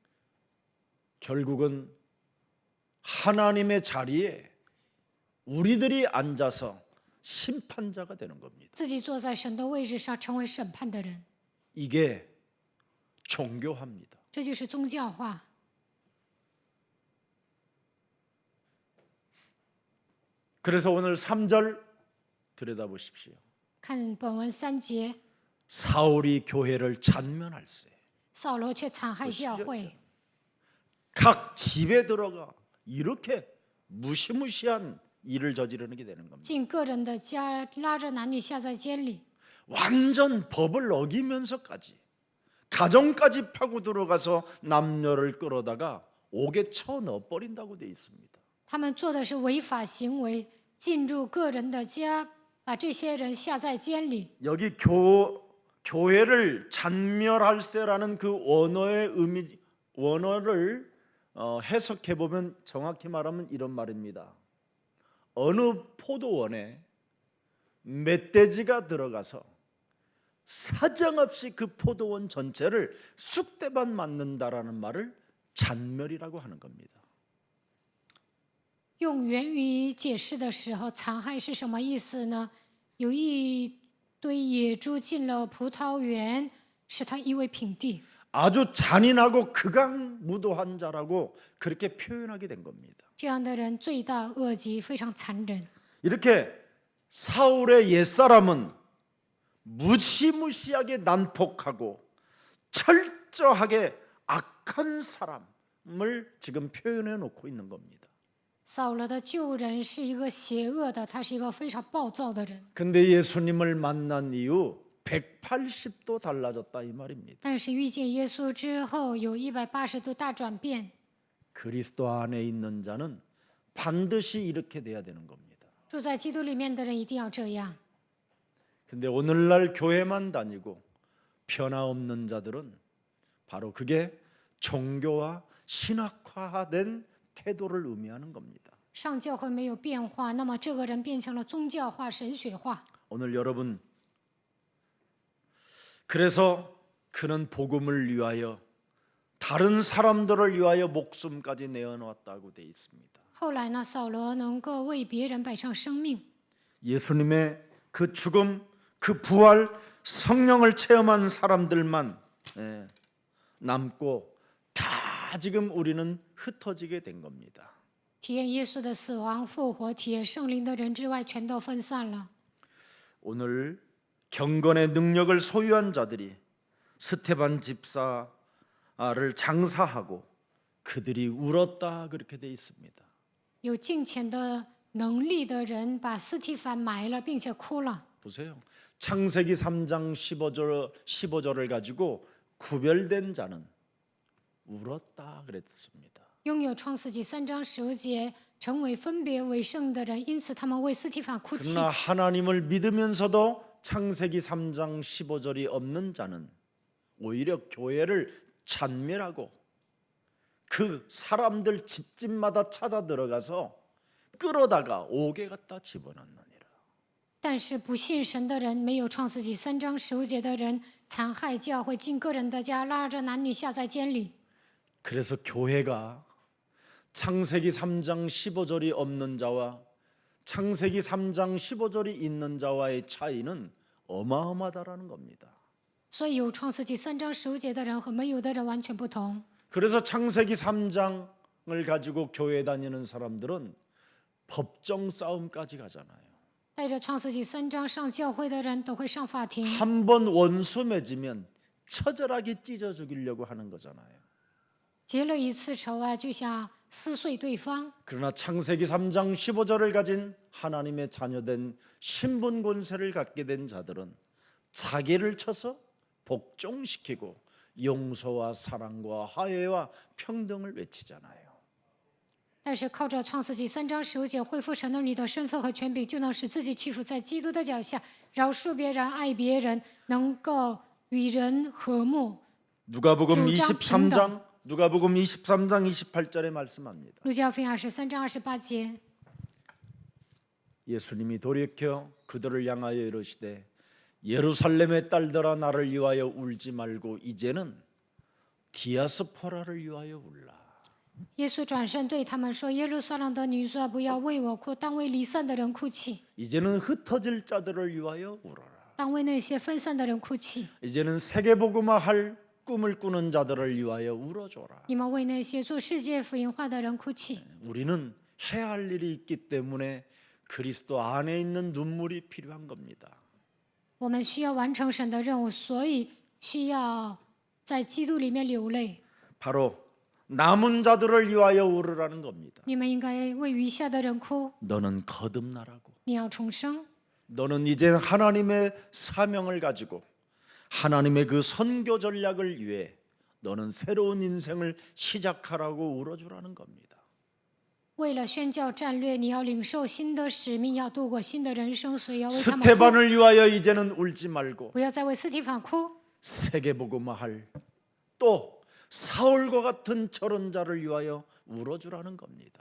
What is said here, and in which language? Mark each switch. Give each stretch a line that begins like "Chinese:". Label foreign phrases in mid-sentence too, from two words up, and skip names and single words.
Korean: 결국은 하나님의 자리에 우리들이 앉아서 심판자가 되는 겁니다.
Chinese: 自己坐在神的位置上，成为审判的人，
Korean: 이게 종교화입니다.
Chinese: 这就是宗教化。
Korean: 그래서 오늘 3절 들여다보십시오.
Chinese: 看本文3节，
Korean: 사울이 교회를 잔면할세.
Chinese: 扫罗却残害教会，
Korean: 각 집에 들어가 이렇게 무시무시한 일을 저지르는 게 되는 겁니다.
Chinese: 进个人的家，拉着男女下在监里，
Korean: 완전 법을 어기면서까지 가정까지 파고 들어가서 남녀를 끌어다가 옥에 쳐 넣어버린다고 돼 있습니다.
Chinese: 他们做的是违法行为，进入个人的家，把这些人下在监里。
Korean: 여기 교회를 잔멸할세라는 그 원어를 해석해 보면 정확히 말하면 이런 말입니다. 어느 포도원에 멧돼지가 들어가서 사정없이 그 포도원 전체를 쑥대밭 맞는다라는 말을 잔멸이라고 하는 겁니다.
Chinese: 用原语解释的时候，残害是什么意思呢？有一堆野猪进了葡萄园，使它夷为平地。
Korean: 아주 잔인하고 극악무도한 자라고 그렇게 표현하게 된 겁니다.
Chinese: 这样的人罪大恶极，非常残忍。
Korean: 이렇게 사울의 옛사람은 무시무시하게 난폭하고 철저하게 악한 사람을 지금 표현해 놓고 있는 겁니다.
Chinese: 扫罗的旧人是一个邪恶的，他是一个非常暴躁的人。
Korean: 근데 예수님을 만난 이후 180도 달라졌다 이 말입니다.
Chinese: 但是遇见耶稣之后，有180度大转变。
Korean: 그리스도 안에 있는 자는 반드시 이렇게 돼야 되는 겁니다.
Chinese: 住在基督里面的人一定要这样。
Korean: 근데 오늘날 교회만 다니고 변화 없는 자들은 바로 그게 종교와 신학화된 태도를 의미하는 겁니다.
Chinese: 上教会没有变化，那么这个人变成了宗教化、神学化。
Korean: 오늘 여러분 그래서 그는 복음을 위하여 다른 사람들을 위하여 목숨까지 내어놓았다고 돼 있습니다.
Chinese: 后来呢，扫罗能够为别人摆上生命，
Korean: 예수님의 그 죽음, 그 부활, 성령을 체험한 사람들만 남고 다 지금 우리는 흩어지게 된 겁니다.
Chinese: 体验耶稣的死亡、复活、体验圣灵的人之外，全都分散了。
Korean: 오늘 경건의 능력을 소유한 자들이 스테반 집사를 장사하고 그들이 울었다 그렇게 돼 있습니다.
Chinese: 有敬虔的能力的人把斯提凡埋了，并且哭了。
Korean: 보세요. 창세기 3장 15절을 가지고 구별된 자는 울었다 그랬습니다.
Chinese: 拥有创世纪3章15节，成为分别为圣的人，因此他们为斯提凡哭泣。
Korean: 그러나 하나님을 믿으면서도 창세기 3장 15절이 없는 자는 오히려 교회를 잔멸하고 그 사람들 집집마다 찾아 들어가서 끌어다가 옥에 갖다 집어넣느니라.
Chinese: 但是不信神的人，没有创世纪3章15节的人，残害教会，进个人的家，拉着男女下在监里。
Korean: 그래서 교회가 창세기 3장 15절이 없는 자와 창세기 3장 15절이 있는 자와의 차이는 어마어마하다라는 겁니다.
Chinese: 所以有创世纪3章15节的人和没有的人完全不同。
Korean: 그래서 창세기 3장을 가지고 교회 다니는 사람들은 법정 싸움까지 가잖아요.
Chinese: 带着创世纪3章上教会的人都会上法庭，
Korean: 한 번 원수 맺으면 처절하게 찢어 죽이려고 하는 거잖아요.
Chinese: 结了一次仇啊，就想撕碎对方。
Korean: 그러나 창세기 3장 15절을 가진 하나님의 자녀된 신분 권세를 갖게 된 자들은 자기를 쳐서 복종시키고 용서와 사랑과 화해와 평등을 외치잖아요.
Chinese: 但是靠着创世纪3章15节恢复神儿女的身份和权柄，就能使自己屈服在基督的脚下，饶恕别人，爱别人，能够与人和睦。
Korean: 누가복음 주장 23장 28절에 말씀합니다.
Chinese: 路加福音23章28节，
Korean: 예수님이 돌이켜 그들을 향하여 이르시되 예루살렘의 딸들아 나를 위하여 울지 말고 이제는 디아스포라를 위하여 울라.
Chinese: 耶稣转身对他们说：“耶路撒冷的女子啊，不要为我哭，当为离散的人哭泣，
Korean: 이제는 흩어질 자들을 위하여 울어라.
Chinese: 当为那些分散的人哭泣。
Korean: 이제는 세계복음화할 꿈을 꾸는 자들을 위하여 울어줘라.
Chinese: 你们为那些做世界福音化的人哭泣。
Korean: 우리는 해야 할 일이 있기 때문에 그리스도 안에 있는 눈물이 필요한 겁니다.
Chinese: 我们需要完成神的任务，所以需要在基督里面流泪。
Korean: 바로 남은 자들을 위하여 울으라는 겁니다.
Chinese: 你们应该为余下的人哭。
Korean: 너는 거듭나라고.
Chinese: 你要重生，
Korean: 너는 이제 하나님의 사명을 가지고 하나님의 그 선교 전략을 위해 너는 새로운 인생을 시작하라고 울어주라는 겁니다.
Chinese: 为了宣教战略，你要领受新的使命，要度过新的人生，所以要为他们哭。
Korean: 스테반을 위하여 이제는 울지 말고
Chinese: 不要再为斯提反哭，
Korean: 세계복음화할 또 사울과 같은 저런 자를 위하여 울어주라는 겁니다.